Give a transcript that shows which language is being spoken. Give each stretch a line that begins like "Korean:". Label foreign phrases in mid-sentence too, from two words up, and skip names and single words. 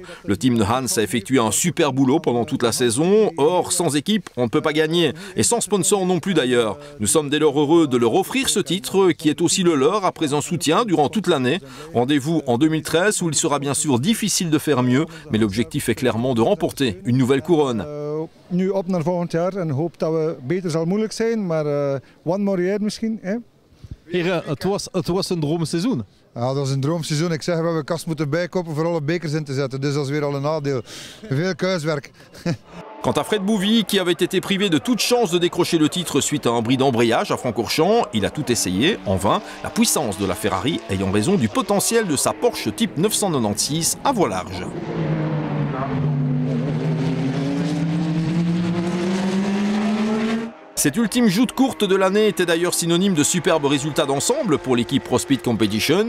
French: Le team de Hans a effectué un super boulot pendant toute la saison. Or, sans équipe, on ne peut pas gagner. Et sans sponsor non plus d'ailleurs. Nous sommes dès lors heureux de leur offrir ce titre qui est aussi le leur après un soutien durant toute l'année. Rendez-vous en 2013 où il sera bien sûr difficile de faire mieux, mais l'objectif est clairement de remporter une nouvelle couronne.
Dutch: Nu op naar volgend jaar en hoop dat we beter zal moeilijk zijn, maar
English: one more year
Dutch: misschien. Heren, het was een droomseizoen. Ja, dat was een droomseizoen. Ik zeg, we hebben kast moeten bijkopen voor alle bekers in te zetten. Dus dat is weer al een nadeel. Veel kuiswerk.
French: Quant à Fred Bouvy, qui avait été privé de toute chance de décrocher le titre suite à un bris d'embrayage à Francorchamps, il a tout essayé, en vain, la puissance de la Ferrari ayant raison du potentiel de sa Porsche Type 996 à voie large. Cette ultime joute courte de l'année était d'ailleurs synonyme de superbes résultats d'ensemble pour l'équipe Pro Speed Competition.